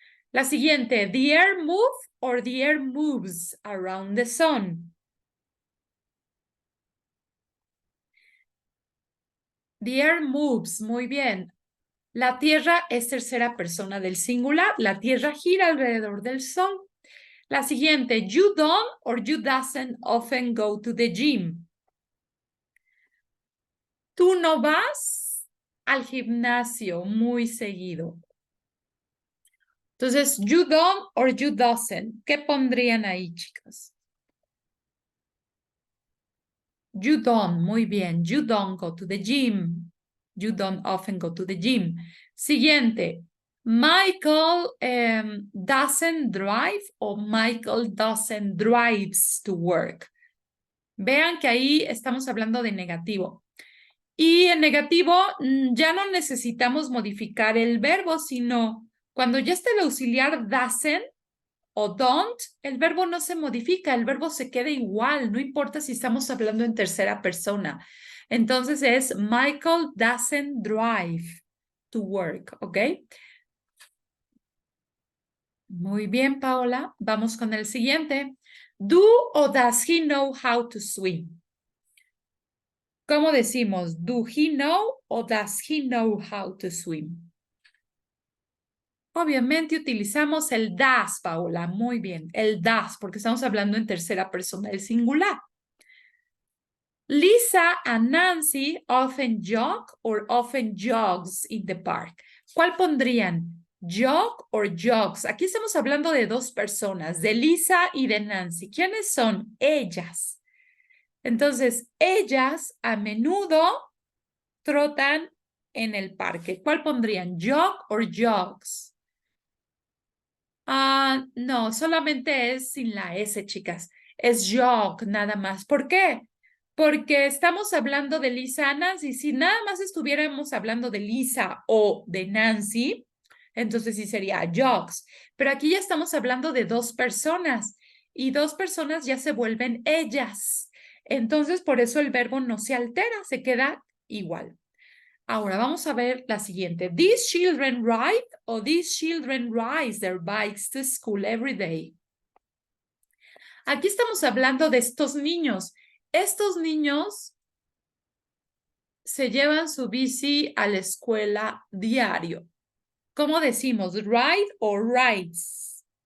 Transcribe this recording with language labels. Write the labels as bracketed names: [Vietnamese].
[Spanish] La siguiente, [English] the air move or the air moves around the sun. The air moves, [Spanish] muy bien. La Tierra es tercera persona del singular. La Tierra gira alrededor del Sol. La siguiente, [English] you don't or you doesn't often go to the gym. [Spanish] Tú no vas al gimnasio muy seguido. Entonces, [English] you don't or you doesn't. [Spanish] ¿Qué pondrían ahí, chicos? [English] You don't, [Spanish] muy bien. [English] You don't go to the gym. You don't often go to the gym. [Spanish] Siguiente. [English] Michael doesn't drive o Michael doesn't drives to work. [Spanish] Vean que ahí estamos hablando de negativo. Y en negativo ya no necesitamos modificar el verbo, sino cuando ya está el auxiliar doesn't o don't, el verbo no se modifica, el verbo se queda igual, no importa si estamos hablando en tercera persona. Entonces es [English] Michael doesn't drive to work, ¿ok? [Spanish] Muy bien, Paola. Vamos con el siguiente. [English] Do o does he know how to swim? [Spanish] ¿Cómo decimos? [English] Do he know o does he know how to swim? [Spanish] Obviamente utilizamos el das, Paola. Muy bien, el das, porque estamos hablando en tercera persona del singular. [English] Lisa and Nancy often jog or often jogs in the park. [Spanish] ¿Cuál pondrían? [English] Jog or jogs. [Spanish] Aquí estamos hablando de dos personas, de Lisa y de Nancy. ¿Quiénes son? Ellas. Entonces, ellas a menudo trotan en el parque. ¿Cuál pondrían? [English] Jog or jogs? [Spanish] No, solamente es sin la S, chicas. Es jog, nada más. ¿Por qué? Porque estamos hablando de Lisa y Nancy. Si nada más estuviéramos hablando de Lisa o de Nancy, entonces sí sería jogs. Pero aquí ya estamos hablando de dos personas y dos personas ya se vuelven ellas. Entonces, por eso el verbo no se altera, se queda igual. Ahora vamos a ver la siguiente. [English] These children ride o these children ride their bikes to school every day. [Spanish] Aquí estamos hablando de estos niños. Estos niños se llevan su bici a la escuela diario. ¿Cómo decimos? [English] ¿Ride o rides?